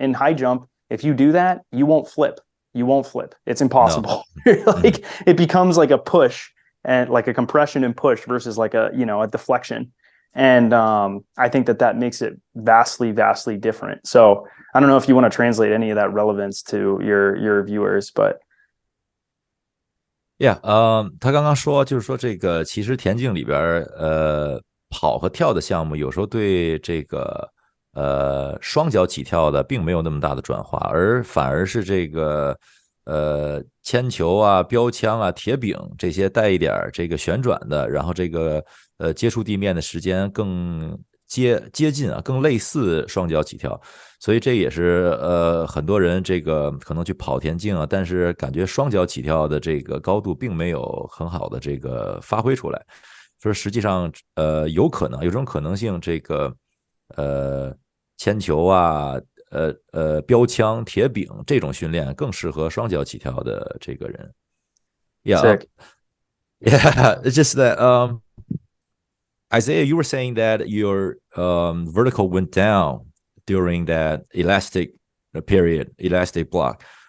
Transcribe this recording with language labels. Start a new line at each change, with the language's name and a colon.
English: In high jump, if you do that, you won't flip. It's impossible. No. Like it becomes like a push and like a compression and push versus like a deflection. And I think that makes it vastly, vastly different. So I don't know if you want to translate any of that relevance to your viewers, but
Chinese: yeah, 他刚刚说就是说这个其实田径里边跑和跳的项目有时候对这个双脚起跳的并没有那么大的转化，反而是这个铅球啊、标枪啊、铁饼这些带一点这个旋转的，然后这个接触地面的时间更接近啊，更类似双脚起跳，所以这也是很多人这个可能去跑田径啊，但是感觉双脚起跳的这个高度并没有很好的这个发挥出来，说实际上有可能有这种可能性，这个铅球啊。标枪、铁饼这种训练更适合双脚起跳的这个人。
English: Yeah, it's just that Isaiah, you were saying that your vertical went down during that elastic period, elastic block.